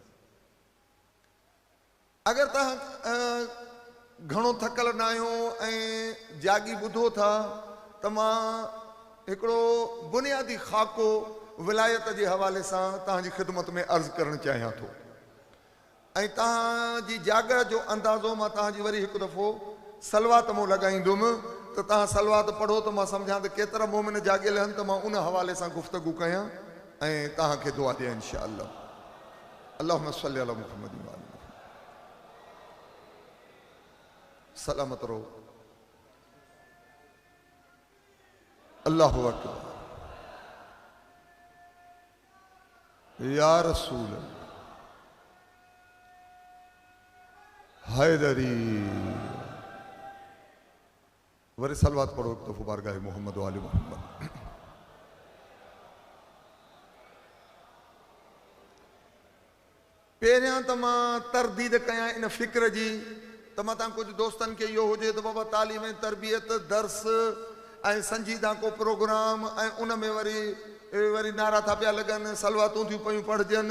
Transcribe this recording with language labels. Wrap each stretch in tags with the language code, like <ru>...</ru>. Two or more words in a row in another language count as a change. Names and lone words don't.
<sd>अगरि तव्हां घणो थकल न आहियो ऐं जागी ॿुधो था त मां हिकिड़ो बुनियादी ख़ाको विलायत जे हवाले सां तव्हांजी ख़िदमत में अर्ज़ु करणु चाहियां थो। ऐं तव्हांजी जागर जो अंदाज़ो मां तव्हांजी वरी हिकु दफ़ो सलवात मूं लॻाईंदुमि त तव्हां सलवात पढ़ो त मां सम्झां त केतिरा मोमिन जागियल आहिनि, त मां उन हवाले सां गुफ़्तगू कयां ऐं तव्हांखे दुआ ॾियां</sd> <ar>إن شاء الله. اللهم صل على محمد وآل محمد.</ar> <sd>सलामत रहो।</sd> <ar>الله أكبر. يا رسول حيدري.</ar> <sd>वरी सलवात पढ़ो एक दफ़ो बारगाह</sd> <ar>محمد وآل محمد.</ar> <sd>पहिरियां त मां तरदीद कयां इन फ़िक्र जी त मां तव्हां कुझु दोस्तनि खे इहो हुजे त बाबा तालीम ऐं तरबियत दर्स ऐं संजीदा को प्रोग्राम ऐं उन में वरी नारा था पिया लॻनि, सलवातूं थियूं पयूं पढ़जनि।</sd>